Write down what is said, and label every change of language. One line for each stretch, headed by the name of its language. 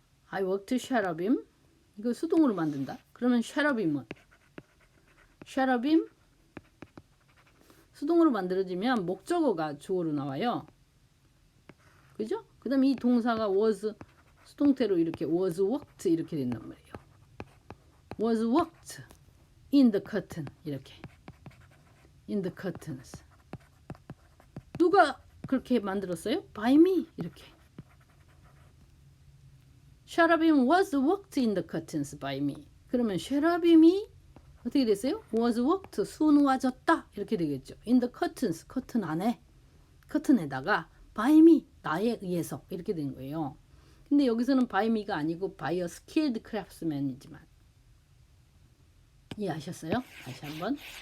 English: I worked
Korean: 쉐라빔 이거 수동으로 만든다. 그러면 쉐라빔은 쉐라빔 수동으로 만들어지면 목적어가 주어로 나와요. 그죠? 그 다음에 이 동사가 was 수동태로 이렇게
English: was worked
Korean: 이렇게 된단 말이에요.
English: was worked in the curtain 이렇게 in the curtains
Korean: 누가 그렇게 만들었어요?
English: by me 이렇게 쉐라빔 was worked in the curtains by me
Korean: 그러면 쉐라빔이 어떻게 됐어요?
English: was worked
Korean: 수놓아졌다 이렇게 되겠죠.
English: in the curtains
Korean: 커튼 안에 커튼에다가
English: by me
Korean: 나에 의해서 이렇게 된 거예요. 근데 여기서는 by me가 아니고
English: by a skilled craftsman
Korean: 이지만 이해하셨어요? 다시 한번.